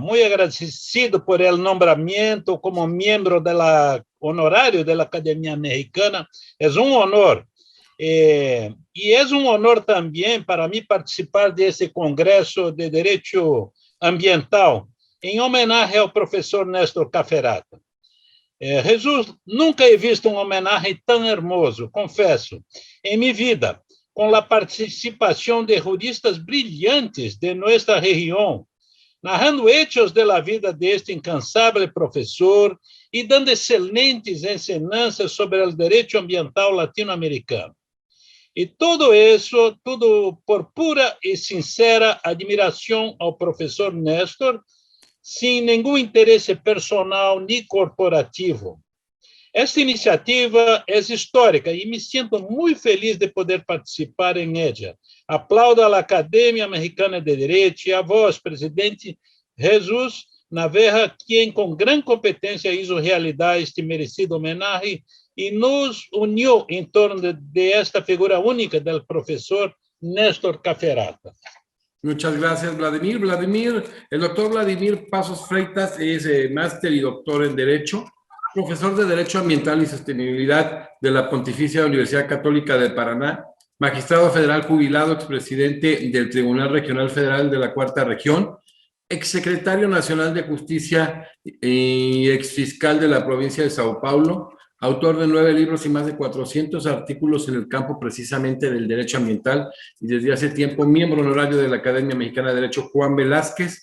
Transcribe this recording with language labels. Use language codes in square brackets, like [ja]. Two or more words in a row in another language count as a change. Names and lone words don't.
[es] Muy agradecido por el nombramiento como miembro honorario de la Academia Mexicana. Es un honor. Y es un honor también para mí participar de ese Congreso de Derecho Ambiental en homenaje al profesor Néstor Caferata. [pt] Jesús, nunca he visto um homenagem tão hermoso, confesso, em minha vida, com a participação de juristas brilhantes de nossa região, narrando [es] hechos de la vida [pt] deste incansável professor e dando excelentes ensinanças sobre o direito ambiental latino-americano. E tudo isso, tudo por pura e sincera admiração ao professor Néstor, sem nenhum interesse personal nem corporativo. Esta iniciativa é histórica e me sinto muito feliz de poder participar em ela. Aplaudo à Academia Mexicana de Direito e a vós, presidente Jesus Navarra, quem com grande competência hizo realidade este merecido homenagem e nos uniu em torno de esta figura única do professor Néstor Caferata. [es] Muchas gracias, Vladimir. El doctor Vladimir Pasos Freitas es máster y doctor en Derecho, profesor de Derecho Ambiental y Sostenibilidad de la Pontificia Universidad Católica de Paraná, magistrado federal jubilado, expresidente del Tribunal Regional Federal de la Cuarta Región, exsecretario nacional de Justicia y exfiscal de la provincia de Sao Paulo, autor de 9 libros y más de 400 artículos en el campo precisamente del derecho ambiental y desde hace tiempo miembro honorario de la Academia Mexicana de Derecho, Juan Velázquez.